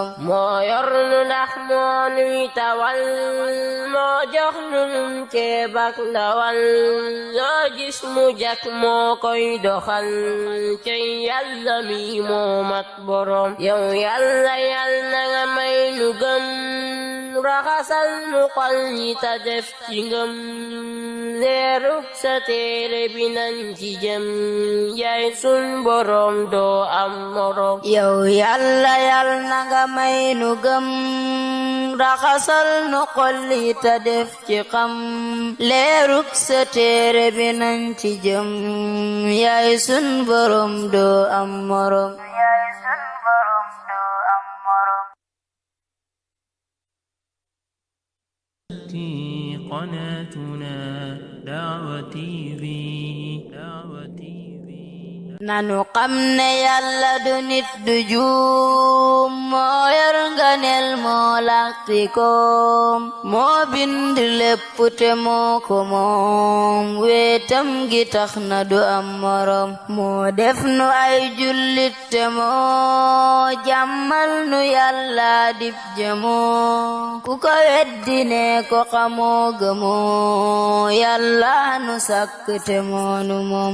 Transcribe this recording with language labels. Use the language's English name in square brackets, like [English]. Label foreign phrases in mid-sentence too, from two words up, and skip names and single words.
[Wolof] moo yor nu ndax moo nuy tawal moo jox nu num ceeb ak ndawal loo gis mu jak moo koy doxal cey yàlla mi moo mat borom yow yàlla yàlla nga may nu gëm raxasal nu xol yi ta def ci ngëm leeruk sa téere bi nañ ci jëm yaay sun borom doo am morom yow yàlla yàlla nga may nu gëm raxasal nu xol yi ta def ci xam leeruk sa téere bi nañ ci jëm yaay sun borom doo am morom [Arabic] قناتنا دعوة تي في [Wolof] nanu xam ne yàlla du nit du juum moo yor nganeel moo laqti koom moo bind lépp te moo ko moom weetam gi tax na du am morom moo def nu ay jullit te moo jàmmal nu yàlla dib jëmoo ku ko weddi ne ko xamoo gëmoo yàlla nu sàkk te moonu moom